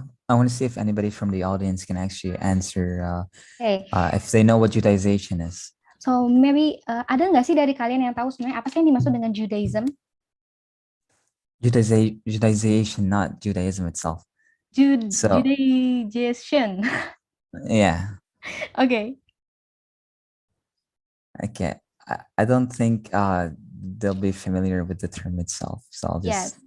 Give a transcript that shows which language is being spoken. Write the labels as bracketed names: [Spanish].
[English] I want to see if anybody from the audience can actually answer if they know what Judaization is. [Indonesian] So maybe ada nggak sih dari kalian yang tahu sebenarnya apa sih yang dimaksud dengan Judaism? [English] Judaization, not Judaism itself. So Judaization. yeah. Okay. Okay. I don't think they'll be familiar with the term itself, so I'll just